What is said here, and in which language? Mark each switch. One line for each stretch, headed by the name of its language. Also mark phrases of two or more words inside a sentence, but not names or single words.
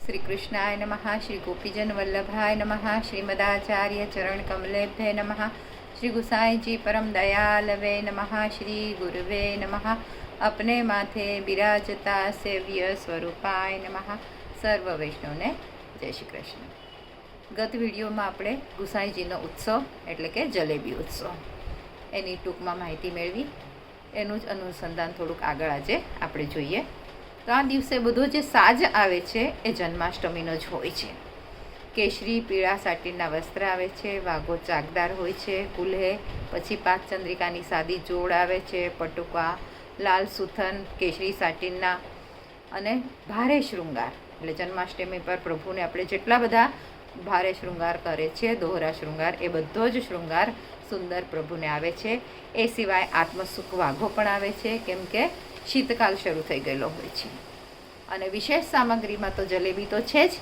Sanskrit: श्री कृष्णाय नमः। श्री गोपीजन वल्लभाय नमः। श्रीमदाचार्य चरण कमलेभ्ये नमः। श्री गुसाई जी परम दयालवे नमः। श्री गुरुवे नमः। अपने माथे बिराजता सेव्य स्वरूपाय नमः।
Gujarati: સર્વ વૈષ્ણવને જય શ્રી કૃષ્ણ। ગત વિડિયોમાં આપણે ગુસાઈજીનો ઉત્સવ એટલે કે જલેબી ઉત્સવ એની ટૂંકમાં માહિતી મેળવી। એનું જ અનુસંધાન થોડુંક આગળ આજે આપણે જોઈએ। તો આ દિવસે બધો જે સાજ આવે છે એ જન્માષ્ટમીનો જ હોય છે। કેશરી પીળા સાટીના વસ્ત્ર આવે છે, વાઘો ચાકદાર હોય છે, કુલ્હે પછી 5 ચંદ્રિકાની સાદી જોડ આવે છે, પટુકા, લાલ સુથન, કેશરી સાટીના અને ભારે શૃંગાર એટલે જન્માષ્ટમી પર પ્રભુને આપણે જેટલા બધા ભારે શૃંગાર કરે છે, દોહરા શૃંગાર, એ બધો જ શૃંગાર સુંદર પ્રભુને આવે છે। એ સિવાય આત્મસુખ વાઘો પણ આવે છે, કેમ કે શીતકાલ શરૂ થઈ ગયેલો હોય છે અને વિશેષ સામગ્રીમાં તો જલેબી તો છે જ।